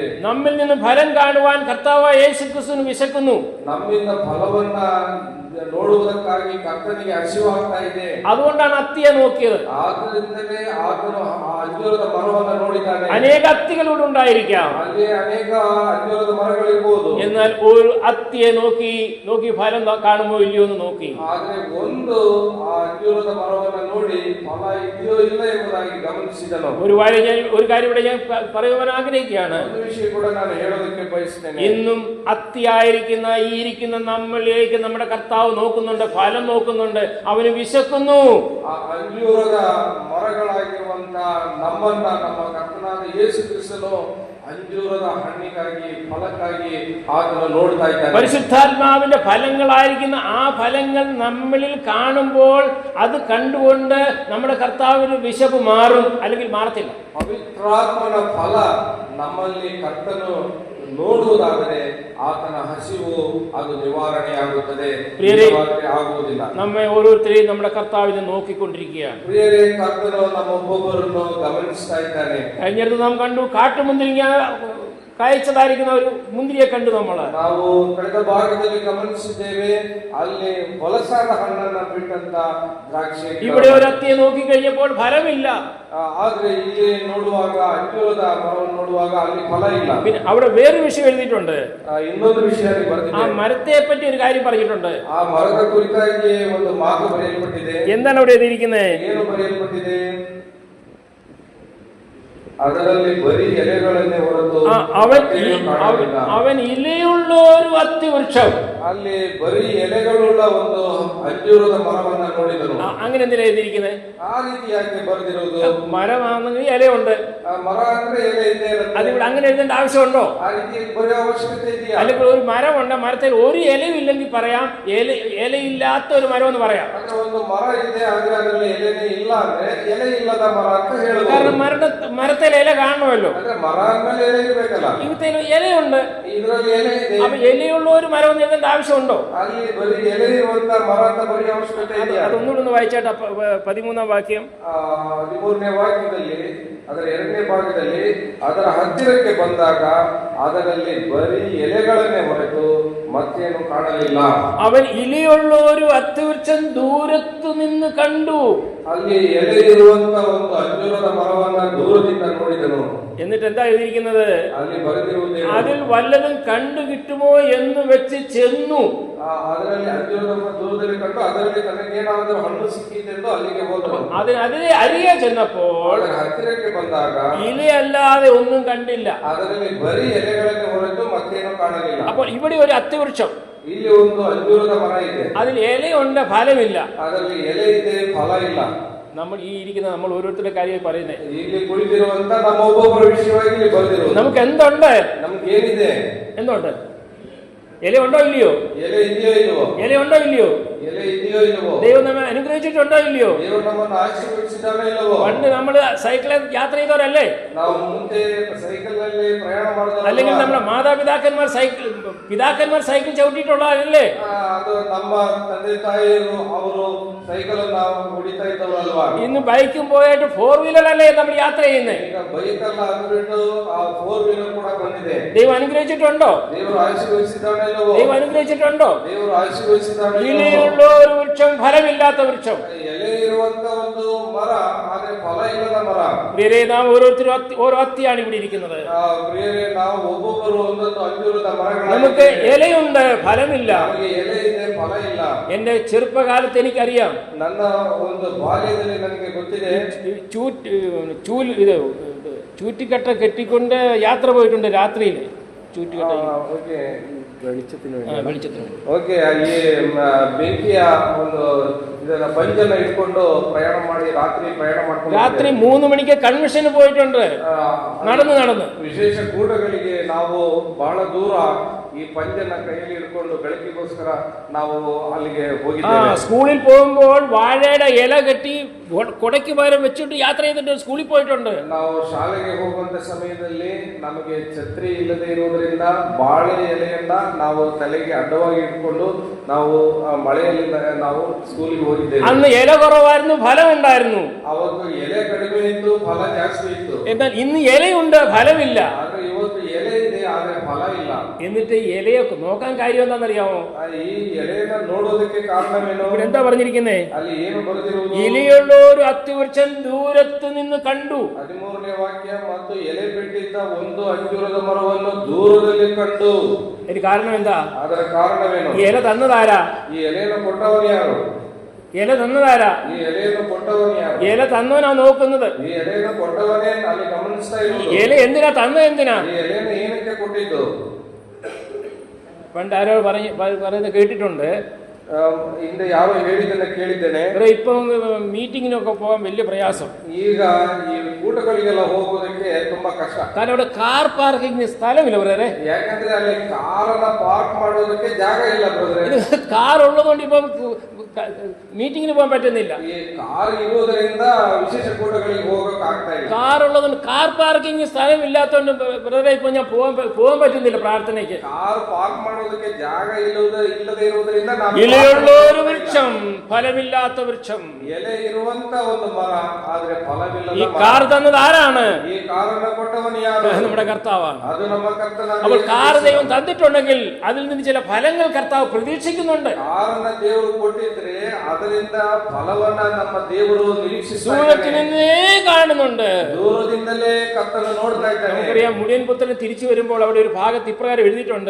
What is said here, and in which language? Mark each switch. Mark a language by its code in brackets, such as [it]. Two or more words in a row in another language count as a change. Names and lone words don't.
[ml] നമ്മിൽ നിന്ന് ഫലം കാണുവാൻ കർത്താവായ യേശു ക്രിസ്തുവിന് വിശക്കുന്നു. [kn] ನಮ್ಮಿಂದ ಫಲವನ್ನ ನೋಡುವುದಕ್ಕಾಗಿ ಕರ್ತನಿಗೆ ಹಸಿವಾಗ್ತಾ ಇದೆ. [ml] അതുകൊണ്ടാണ് അത്തിയെ നോക്കിയത്. [kn] ಆದ್ದರಿಂದಲೇ ಆತನು ಆ ಅಂಜೂರದ ಮರವನ್ನ ನೋಡಿದ್ದಾನೆ. [ml] അനേക അത്തികളോട് ഉണ്ടായിരിക്കാം, [kn] ಅಲ್ಲಿ ಅನೇಕ ಅಂಜೂರದ ಮರಗಳಿರ್ಬೋದು. [ml] എന്നാൽ ഒരു അത്തിയെ നോക്കി ഫലം കാണുമോ ഇല്ലയോ എന്ന് നോക്കി. [kn] ಆದ್ರೆ ಒಂದು ಆ ಅಂಜೂರದ ಮರವನ್ನ ನೋಡಿ ಫಲ ಇದೆಯೋ ಇಲ್ಲ ಎಂಬುದಾಗಿ ಗಮನಿಸಿದನು. [ml] ഒരു കാര്യം ഇവിടെ ഞാൻ പറയുവാൻ ആഗ്രഹിക്കുകയാണ്. [kn] ಒಂದು ವಿಷಯ ಕೂಡ ನಾನು ಹೇಳೋದಕ್ಕೆ ಬಯಸ್ತೇನೆ. [ml] ഇന്നും അത്തിയായിരിക്കുന്ന ഈ ഇരിക്കുന്ന നമ്മളിലേക്ക് നമ്മുടെ കർത്താവ് നോക്കുന്നുണ്ട്, ഫലം നോക്കുന്നുണ്ട്. അവന് വിശക്കുന്നു. [kn] ಆ ಅಂಜೂರದ ಮರಗಳಾಗಿರುವಂತ ನಮ್ಮನ್ನ ನಮ್ಮ ಕರ್ತನಾದ ಯೇಸು ಕ್ರಿಸ್ತನು ಅಂಜೂರದ ಹಣ್ಣಿಗಾಗಿ, ಫಲಕ್ಕಾಗಿ ಆತನು ನೋಡ್ತಾ ಇದ್ದಾನೆ. [ml] പരിശുദ്ധാത്മാവിന്റെ ഫലങ്ങളായിരിക്കുന്ന ആ ഫലങ്ങൾ നമ്മളിൽ കാണുമ്പോൾ അത് കണ്ടുകൊണ്ട് നമ്മുടെ കർത്താവിന് വിശപ്പ് മാറും, അല്ലെങ്കിൽ മാറത്തില്ല. [kn] ಪವಿತ್ರಾತ್ಮನ ಫಲ ನಮ್ಮಲ್ಲಿ ಕರ್ತನು ನೋಡುವುದಾದರೆ ಆತನ ಹಸಿವು ಅದು ನಿವಾರಣೆಯಾಗುತ್ತದೆ, ಆಗುವುದಿಲ್ಲ. [ml] നമ്മെ ഓരോരുത്തരെയും നമ്മുടെ കർത്താവിനെ നോക്കിക്കൊണ്ടിരിക്കുകയാണ്. [kn] ಪ್ರಿಯರೇ, ಕರ್ತನು ನಮ್ಮೊಬ್ಬೊಬ್ಬರನ್ನು ಗಮನಿಸ್ತಾ ಇದ್ದಾನೆ. [ml] കഴിഞ്ഞിടത്ത് നാം കണ്ടു കാട്ടുമുന്തിരിങ്ങ ಕಾಯಿಸದಾರಿക്കുന്ന ഒരു മുന്തിരിയെ കണ്ടു നമ്മൾ. [kn] ನಾವು ಕಳೆದ ಭಾಗದಲ್ಲಿ ಗಮನಿಸಿದ್ದೇವೆ, ಅಲ್ಲಿ ಹೊಲಸಾದ ಹಣ್ಣನ್ನ ಬಿಟ್ಟಂತ ದ್ರಾಕ್ಷಿ. [ml] ഇവിടെ ഒരു അത്തിയെ നോക്കി കഴിഞ്ഞപ്പോൾ ഫലമില്ല. [kn] ಆದ್ರೆ ಇಲ್ಲಿ ನೋಡುವಾಗ ಅಂಜೂರದ ಮರವನ್ನು ನೋಡುವಾಗ ಅಲ್ಲಿ ಫಲ ಇಲ್ಲ. [ml] പിന്നെ അവിടെ വേറൊരു വിഷയം എഴുതിയിട്ടുണ്ട്. [kn] ಇನ್ನೊಂದು ವಿಷಯ ಬರೆದಿದೆ. [ml] ആ മരത്തെ പറ്റി ഒരു കാര്യം പറഞ്ഞിട്ടുണ്ട്. [kn] ಆ ಮರದ ಕುರಿತಾಗಿ ಒಂದು ಮಾತು ಬರೆಯಲ್ಪಟ್ಟಿದೆ. [ml] എന്താണ് അവിടെ എഴുതിയിരിക്കുന്നത്? [kn] ಏನು ಬರೆಯಲ್ಪಟ್ಟಿದೆ? ಅದರಲ್ಲಿ ಬರೀ ಎಲೆಗಳನ್ನೇ ಹೊರತು [ml] അവൻ ഇലയുള്ള ഒരു അത്തിവൃക്ഷം, [kn] ಅಲ್ಲಿ ಬರೀ ಎಲೆಗಳುಳ್ಳ ಒಂದು ಅಂಜೂರದ ಮರವನ್ನ ನೋಡಿದರು. [ml] അങ്ങനെ എന്തിനാ എഴുതിയിരിക്കുന്നത്? [kn] ಆ ರೀತಿಯಾಗಿ ಬರೆದಿರುವುದು. [ml] മരമാണെങ്കിൽ ഇലയുണ്ട്, [kn] ಮರ ಅಂದ್ರೆ ಎಲೆ ಇದ್ದೇ ಇರುತ್ತೆ. [ml] അതിവിടെ അങ്ങനെ എഴുതേണ്ട ആവശ്യമുണ്ടോ? [kn] ಆ ರೀತಿ ಬರೆಯೋ ಅವಶ್ಯಕತೆ ಇದೆಯಾ? [ml] അല്ലെങ്കിൽ ഒരു മരമുണ്ട്, മരത്തിൽ ഒരു ഇലയും ഇല്ലെങ്കിൽ പറയാം ഇലയില്ലാത്ത ഒരു മരം എന്ന് പറയാം. [kn] ಅಂದ್ರೆ ಒಂದು ಮರ ಇದೆ, ಆದ್ರೆ ಅದರಲ್ಲಿ ಎಲೆನೇ ಇಲ್ಲ ಅಂದ್ರೆ ಎಲೆ ಇಲ್ಲದ ಮರ ಅಂತ ಹೇಳಬಹುದು. [ml] കാരണം മരത്തിൽ ഇല കാണണമല്ലോ. [kn] ಅಂದ್ರೆ ಮರ ಅಂದ್ಮೇಲೆ ಎಲೆ ಇರಬೇಕಲ್ಲ. [ml] ഇവത്തിൽ ഇലയുണ്ട്, [kn] ಇದರಲ್ಲಿ ಎಲೆ ಇದೆ. [ml] അപ്പൊ ഇലയുള്ള ഒരു മരം എന്ന് എഴുതേണ്ട ആവശ്യമുണ്ടോ? [kn] ಅಲ್ಲಿ ಬರೀ ಎಲೆ ಇರುವಂತ ಮರ ಅಂತ ಬರೆಯೋ ಅವಶ್ಯಕತೆ ಇದೆಯಾ? [ml] അതൊന്നുകൂടെ ഒന്ന് വായിച്ചാട്ട് 13ാം വാക്യം. [kn] 13ನೇ ವಾಕ್ಯದಲ್ಲಿ, ಅದರ 2ನೇ ಭಾಗದಲ್ಲಿ, ಅದರ ಹತ್ತಿರಕ್ಕೆ ಬಂದಾಗ ಅದರಲ್ಲಿ ಬರೀ ಎಲೆಗಳನ್ನೇ ಹೊರತು ಮತ್ತೇನು ಕಾಣಲಿಲ್ಲ. [ml] അവൻ ഇലയുള്ള ഒരു അത്തിവൃക്ഷം ദൂരത്തു നിന്ന് കണ്ടു. [kn] ಅಲ್ಲಿ ಎಲೆ ಇರುವಂತ ಒಂದು ಅಂಜೂರದ ಮರವನ್ನ ದೂರದಿಂದ ನೋಡಿದನು. [ml] എന്നിട്ട് എന്താ എഴുതിയിരിക്കുന്നത്? [kn] ಅಲ್ಲಿ ಬರೆದಿರುವುದು, [ml] അതിൽ വല്ലതും കണ്ടു കിട്ടുമോ എന്ന് വെച്ച് ചെന്നു. [kn] ಅದರಲ್ಲಿ ಅಂಜೂರದ ದೂರದಲ್ಲಿ ಕಂಡು ಅದರಲ್ಲಿ ತನಗೇನಾದರೂ ಹಣ್ಣು ಸಿಕ್ಕಿತೆಂದು ಅಲ್ಲಿಗೆ ಹೋದನು. [ml] അതിനെ അരികെ ചെന്നപ്പോൾ [kn] ಹತ್ತಿರಕ್ಕೆ ಬಂದಾಗ [ml] ഇലയല്ലാതെ ഒന്നും കണ്ടില്ല. [kn] ಅದರಲ್ಲಿ ಬರೀ ಎಲೆಗಳನ್ನೇ ಹೊರತು ಮತ್ತೇನು ಕಾಣಲಿಲ್ಲ. [ml] അപ്പോൾ ഇവിടെ ഒരു അത്തിവൃക്ഷം, [kn] ಇಲ್ಲಿ ಒಂದು ಅಂಜೂರದ ಮರ ಇದೆ, [ml] അതിൽ ഇലയുണ്ട്, ഫലമില്ല. [kn] ಅದರಲ್ಲಿ ಎಲೆ ಇದೆ, ಫಲ ಇಲ್ಲ. [ml] നമ്മൾ നമ്മൾ ഓരോരുത്തരുടെ കാര്യം പറയുന്നത്. [kn] ಇಲ್ಲಿ ಕುಳಿತಿರುವಂತ ನಮ್ಮ ಒಬ್ಬೊಬ್ಬರ ವಿಷಯವಾಗಿ ಇಲ್ಲಿ ಬರೆದಿರುವುದು. [ml] നമുക്ക് എന്തുണ്ട്? [kn] ನಮ್ಗೆ ಏನಿದೆ? [ml] എന്തുണ്ട്? ഇല ഉണ്ടോ ഇല്ലയോ? [kn] ಎಲೆ ಇದೆಯೋ ಇಲ್ವೋ? [ml] ഇല ഉണ്ടോ ഇല്ലയോ? [kn] ಎಲೆ ಇದೆಯೋ ಇಲ್ವೋ? [ml] ദൈവം നമ്മെ അനുഗ്രഹിച്ചിട്ടുണ്ടോ ഇല്ലയോ? [kn] ದೇವರು ನಮ್ಮನ್ನು ಆಶೀರ್ವದಿಸಿದ್ದಾನೋ ಇಲ್ಲವೋ? [ml] പണ്ട് നമ്മള് സൈക്കിളിൽ യാത്ര ചെയ്തവരല്ലേ? [kn] ನಾವು ಮುಂದೆ ಸೈಕಲ್ ನಲ್ಲಿ ಪ್ರಯಾಣ ಮಾಡಿದವರು, [ml] അല്ലെങ്കിൽ നമ്മുടെ മാതാപിതാക്കന്മാർ സൈക്കിൾ ചവിട്ടിയിട്ടുള്ളവരല്ലേ? [kn] ಅದು ನಮ್ಮ ತಂದೆ ತಾಯಿಯರು ಅವರು ಸೈಕಲ್ ಅನ್ನು ಹೊಡಿತಾ ಇದ್ದವರಲ್ವಾ? [ml] ഇന്ന് ബൈക്കും പോയിട്ട് 4 വീലറല്ലേ നമ്മൾ യാത്ര ചെയ്യുന്നത്. [kn] ಈಗ ಬೈಕ್ ಅಲ್ಲ ಅಂದ್ಬಿಟ್ಟು ಆ 4 ವೀಲರ್ ಕೂಡ ಬಂದಿದೆ. [ml] ദൈവം അനുഗ്രഹിച്ചിട്ടുണ്ടോ? [kn] ದೇವರು ಆಶೀರ್ವದಿಸಿದ್ದಾನೋ ಇಲ್ಲವೋ? [ml] ദൈവം അനുഗ്രഹിച്ചിട്ടുണ്ടോ? [kn] ದೇವರು ಆಶೀರ್ವದಿಸಿದ್ದಾನೋ ಇಲ್ಲವೋ? [ml] ഇലയുള്ള ഒരു വൃക്ഷം, ഫലമില്ലാത്ത വൃക്ഷം. [kn] ಎಲೆ ಇರುವಂತ ಒಂದು ಮರ, ಆದ್ರೆ ಫಲ ಇಲ್ಲದ ಮರ. [ml] പ്രിയരേ, നാം ഓരോരുത്തരും ഓരോ അത്തിയാണ് ഇവിടെ ഇരിക്കുന്നത്. [kn] ಪ್ರಿಯರೇ, ನಾವು ಒಬ್ಬೊಬ್ಬರು ಒಂದೊಂದು ಅಂಜೂರದ ಮರಗಳು. [ml] നമുക്ക് ഇലയുണ്ട്, ഫലമില്ല. [kn] ನಮಗೆ ಎಲೆ ಇದೆ, ಫಲ ಇಲ್ಲ. [ml] എന്റെ ചെറുപ്പകാലത്ത് എനിക്കറിയാം. [kn] ನನ್ನ ಒಂದು ಬಾಲ್ಯದಲ್ಲಿ ನನಗೆ ಗೊತ್ತಿದೆ, [ml] ചൂറ്റിക്കട്ട കെട്ടിക്കൊണ്ട് യാത്ര പോയിട്ടുണ്ട് രാത്രിയിൽ. ചൂറ്റുകട്ട വെളിച്ചത്തിന് [kn] ಓಕೆ, ಅಲ್ಲಿ ಬೆಂಕಿಯ ಒಂದು ಇದನ್ನ ಬಂಜನ್ನ ಇಟ್ಕೊಂಡು ಪ್ರಯಾಣ ಮಾಡಿ ರಾತ್ರಿ [ml] 3 മണിക്ക് കൺവെൻഷന് പോയിട്ടുണ്ട്. നടന്ന് [kn] ವಿಶೇಷ ಕೂಟಗಳಿಗೆ ನಾವು ಬಹಳ ದೂರ ಈ ಪಂಜನ್ನ ಕೈಯಲ್ಲಿ ಇಟ್ಕೊಂಡು ಬೆಳಕಿಗೋಸ್ಕರ ನಾವು ಅಲ್ಲಿಗೆ ಹೋಗಿದ್ದೇವೆ. [ml] സ്കൂളിൽ പോകുമ്പോൾ വാഴയുടെ ഇല കെട്ടി കൊടയ്ക്ക് പകരം വെച്ചിട്ട് യാത്ര ചെയ്തിട്ട് സ്കൂളിൽ പോയിട്ടുണ്ട്. [kn] ನಾವು ಶಾಲೆಗೆ ಹೋಗುವಂತ ಸಮಯದಲ್ಲಿ ನಮಗೆ ಛತ್ರಿ ಇಲ್ಲದೆ ಇರುವುದರಿಂದ ಬಾಳೆ ಎಲೆಯನ್ನ ನಾವು ತಲೆಗೆ ಅಡ್ಡವಾಗಿ ಇಟ್ಕೊಂಡು ನಾವು ಮಳೆಯಲ್ಲಿ ನಾವು ಸ್ಕೂಲಿಗೆ ಹೋಗಿದ್ದೇವೆ. [ml] അന്ന് ഇല കുറവായിരുന്നു, ഫലം ഉണ്ടായിരുന്നു. [kn] ಅವತ್ತು ಎಲೆ ಕಡಿಮೆ ಇತ್ತು, ಫಲ ಜಾಸ್ತಿ ಇತ್ತು. [ml] എന്നാൽ ഇന്ന് ഇലയുണ്ട്, ഫലമില്ല. [kn] ಆದ್ರೆ ಇವತ್ತು ಎಲೆ ಇದೆ, ಆದ್ರೆ ಫಲ ಇಲ್ಲ. [ml] എന്നിട്ട് ഇലയെ നോക്കാൻ കാര്യം എന്താണെന്നറിയാമോ? [kn] ಈ ಎಲೆಯನ್ನ ನೋಡೋದಕ್ಕೆ ಕಾರಣವೇನು? [ml] ഇവിടെ എന്താ പറഞ്ഞിരിക്കുന്നേ? [kn] ಅಲ್ಲಿ ಏನು ಬರೆದಿರುವುದು? [ml] ഇലയുള്ള ഒരു അത്തിവൃക്ഷം ദൂരത്ത് നിന്ന് കണ്ടു. [kn] 13ನೇ ವಾಕ್ಯ, ಮತ್ತು ಎಲೆ ಬಿಟ್ಟಿದ್ದ ಒಂದು ಅಂಜೂರದ ಮರವನ್ನು ದೂರದಲ್ಲಿ ಕಂಡು. [ml] ഇതിന് കാരണം എന്താ? [kn] ಅದರ ಕಾರಣವೇನು? [ml] ഈ ഇല തന്നതാരാ? [kn] ಈ ಎಲೆಯನ್ನು ಕೊಟ್ಟವನು ಯಾರು? [ml] ഇല തന്നതാരാ? [kn] ಈ ಎಲೆಯನ್ನು ಕೊಟ್ಟವನು ಯಾರು? [ml] ഇല തന്നവനാ നോക്കുന്നത്. [kn] ಈ ಎಲೆಯನ್ನು ಕೊಟ್ಟವನೇ ಅಲ್ಲಿ ಗಮನಿಸ್ತಾ ಇರುವುದು. [ml] ഇല എന്തിനാ തന്നത്? എന്തിനാ [kn] ಈ ಎಲೆಯನ್ನು ಏನಕ್ಕೆ ಕೊಟ್ಟಿದ್ದು? [ml] പണ്ട് ആരോ പറയുന്നത് കേട്ടിട്ടുണ്ട്. [kn] ಹಿಂದೆ ಯಾರೋ ಹೇಳಿದ್ದನ್ನ ಕೇಳಿದ್ದೇನೆ. [ml] ഇപ്പം മീറ്റിങ്ങിനൊക്കെ പോകാൻ വലിയ പ്രയാസം. [kn] ಈಗ ಈ ಕೂಟಗಳಿಗೆಲ್ಲ ಹೋಗೋದಕ್ಕೆ ತುಂಬಾ ಕಷ್ಟ. [ml] കാരണം അവിടെ [en] car parking [ml] സ്ഥലമില്ല ബ്രദറെ. [kn] ಯಾಕಂದ್ರೆ ಅಲ್ಲಿ ಕಾರನ್ನ ಪಾರ್ಕ್ ಮಾಡೋದಕ್ಕೆ ಜಾಗ ಇಲ್ಲ ಬ್ರದರ್. [ml] കാർ ഉള്ളതുകൊണ്ട് ഇപ്പം മീറ്റിങ്ങിന് പോകാൻ പറ്റുന്നില്ല. [kn] ಈ ಕಾರ್ ಇರುವುದರಿಂದ ವಿಶೇಷ ಕೂಟಗಳಿಗೆ ಹೋಗಕ್ಕೆ ಆಗ್ತಾ ಇಲ್ಲ. [ml] കാർ ഉള്ളതുകൊണ്ട് [en] car parking [ml] സ്ഥലമില്ലാത്തതുകൊണ്ട് ബ്രദറെ ഇപ്പൊ ഞാൻ പോകാൻ പറ്റുന്നില്ല പ്രാർത്ഥനയ്ക്ക്. [en] car park [kn] ಮಾಡೋದಕ್ಕೆ ಜಾಗ ಇಲ್ಲದೆ ಇರುವುದರಿಂದ [ml] ഇലയുള്ള ഒരു വൃക്ഷം, ഫലമില്ലാത്ത വൃക്ഷം. [kn] ಎಲೆ ಇರುವಂತ ಒಂದು ಮರ ಆದ್ರೆ ಫಲವಿಲ್ಲದ [ml] ഈ [kn] ಮರ. [ml] കാർ തന്നത് ആരാണ്? [kn] ಈ ಕಾರನ್ನು ಕೊಟ್ಟವನು ಯಾರು? [ml] നമ്മുടെ കർത്താവാണ്. [kn] ಅದು ನಮ್ಮ ಕರ್ತನಾದ [ml] അപ്പോൾ [kn] ಯೇಸು [ml] കാർ [kn] ಕ್ರಿಸ್ತ. [ml] ദൈവം തന്നിട്ടുണ്ടെങ്കിൽ അതിൽ നിന്ന് ചില ഫലങ്ങൾ കർത്താവ് പ്രതീക്ഷിക്കുന്നുണ്ട്. [kn] ಕಾರನ್ನ ದೇವರು ಕೊಟ್ಟಿದ್ರೆ ಅದರಿಂದ ಫಲವನ್ನ ನಮ್ಮ ದೇವರು ನಿರೀಕ್ಷಿಸುತ್ತಾರೆ. [ml] ദൂരത്തിൽ നിന്നേ കാണുന്നുണ്ട്. [kn] ದೂರದಿಂದಲೇ ಕರ್ತನು ನೋಡ್ತಾ ಇದ್ದಾನೆ. [ml] നമുക്കറിയാം മുടിയൻ പുത്രൻ തിരിച്ചു വരുമ്പോൾ അവിടെ ഒരു ഭാഗത്ത് ഇപ്രകാരം എഴുതിയിട്ടുണ്ട്.